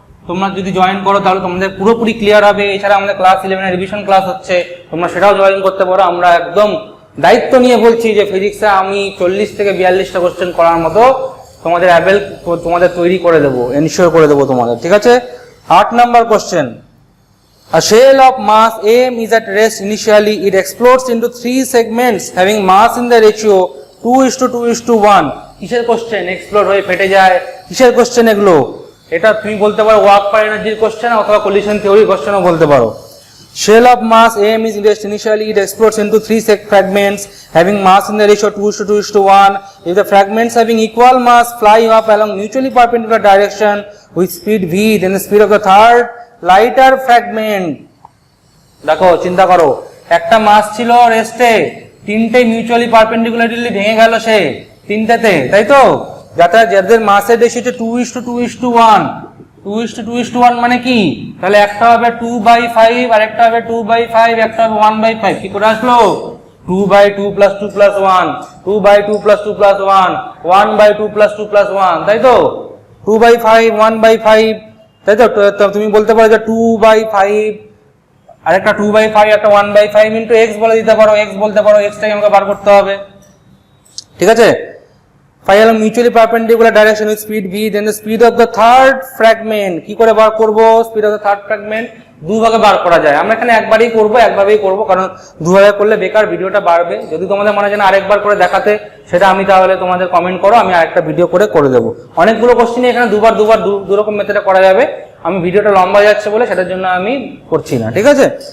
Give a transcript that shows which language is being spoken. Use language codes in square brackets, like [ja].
[bn] তোমরা যদি জয়েন করো তাহলে তোমাদের পুরোপুরি ক্লিয়ার হবে। এছাড়া আমাদের ক্লাস 11 রিভিশন ক্লাস হচ্ছে, তোমরা সেটাও জয়েন করতে পারো। আমরা একদম দায়িত্ব নিয়ে বলছি যে ফিজিক্সে আমি 40 থেকে 42টা কোশ্চেন করার মতো তোমাদের তোমাদের তৈরি করে দেবো, এনশিওর করে দেবো তোমাদের। ঠিক আছে, 8 number question. [en] A shell of mass m is at rest initially. It explodes into 3 segments having mass in the ratio 2:2:1. [bn] কিসের কোশ্চেন? এক্সপ্লোড হয়ে ফেটে যায়, কিসের কোশ্চেন এগুলো? এটা তুমি বলতে পারো ওয়ার্ক পার এনার্জির কোশ্চেন অথবা কলিশন থিওরি কোশ্চেনও বলতে পারো। [en] Shell of mass m is at rest initially. It explodes into 3 fragments having mass in the ratio 2:2:1. If the fragments having equal mass fly up along mutually perpendicular direction with speed v, then the speed of the third lighter fragment. [bn] দেখো, চিন্তা করো, একটা মাস ছিল রেস্টে, 3টে mutually perpendicularly ভেঙে গেল সে 3টেতে, তাই তো? যাদের মাসের রেশিও হচ্ছে 2:2:1, 2:2:1 মানে কি? তাহলে একটা হবে 2/5, আর একটা হবে 2/5, একটা হবে 1/5। কি করে আসলো? 2/2 + 2 + 1, 2/2 + 2 + 1, 1/2 + 2 + 1, তাই তো? 2/5, 1/5, তাই তো? তুমি বলতে পারো যে 2/5, আরেকটা 2/5, একটা 1/5 × x বলে দিতে পারো, x বলতে পারো, x টাকে আমাকে বার করতে হবে। ঠিক আছে, [en] phi along mutually perpendicular direction with speed v, then the speed of the third fragment [bn] কি করে বার করব? [en] speed of the third fragment [bn] দুভাবে বার করা যায়। আমরা এখানে একবারই করব, একভাবেই করব, কারণ দুভাবে করলে বেকার ভিডিওটা বাড়বে। যদি তোমাদের মনে হয় না আরেকবার করে দেখাতে, সেটা আমি তাহলে তোমাদের কমেন্ট করো, আমি আরেকটা ভিডিও করে দেবো। অনেকগুলো কোশ্চেনই এখানে দুবার দু রকম মেথডে করা যাবে। আমি ভিডিওটা লম্বা যাচ্ছে বলে সেটার জন্য আমি করছি না, ঠিক আছে?